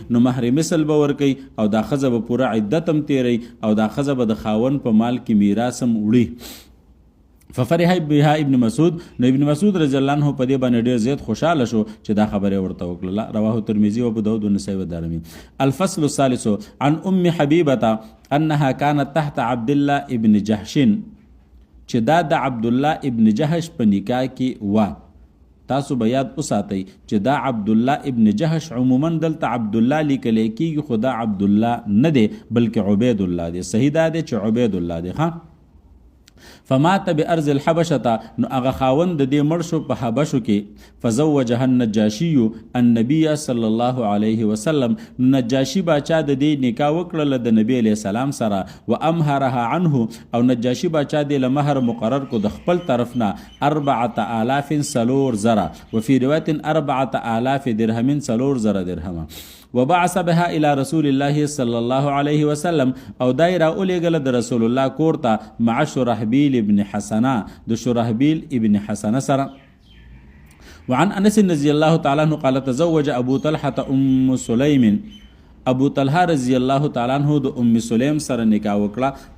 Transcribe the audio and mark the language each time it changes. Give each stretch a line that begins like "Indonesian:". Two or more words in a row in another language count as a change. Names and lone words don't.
Pashto: نو مهر مثل به ورکوي او دا ښځه به پوره عدت هم تیروي او دا ښځه به د خاوند په مال کې میراث هم وړي.
Arabic: ففرح بها ابن مسعود،
Pashto: نو ابن مسعود
Arabic: رضی الله عنه
Pashto: په دې باندې ډېر زیات خوشحاله شو چې دا خبره ورته وکړله.
Arabic: رواه ترمذي و ابو داود والنسائي والدارمي. الفصل الثالث عن ام حبيبه انها كانت تحت عبد الله ابن جحش،
Pashto: چې دا د عبد الله ابن جحش په نکاح کې و. تاسو به یاد وساتئ چې دا عبد الله ابن جحش عموما دلته عبد الله لیکل کېږي، خو دا عبد الله نه دی بلکې عبید الله دی. صحیح دا دی چې عبید الله دی. ها
Arabic: فمات بارض الحبشه،
Pashto: نو هغه خاوند د دې مړ شو په حبشو کې.
Arabic: فزوجها النجاشي النبي صلی الله علیه وسلم،
Pashto: نجاشي باچا د دې نکاح وکړله د نبی علیه السلام سره.
Arabic: و امهرها عنه،
Pashto: او نجاشي باچا دې له مهر مقرر کو د خپل طرف نه 4000 سلور زره،
Arabic: وفي روایت
Pashto: 4000 درهم سلور زره درهمه.
Arabic: وبعث بها الى رسول الله صلی الله علیه وسلم،
Pashto: او دای را اولیږله د رسول الله کور ته مع شرحبیل ابن حسنه، د شرحبیل ابن حسنه سره.
Arabic: وعن انس رضی الله تعالی عنہ قال تزوج ابو طلحه ام سلیم،
Pashto: ابو طلحه
Arabic: رضی الله تعالی عنہ
Pashto: د ام سلیم سره نکاح وکړه.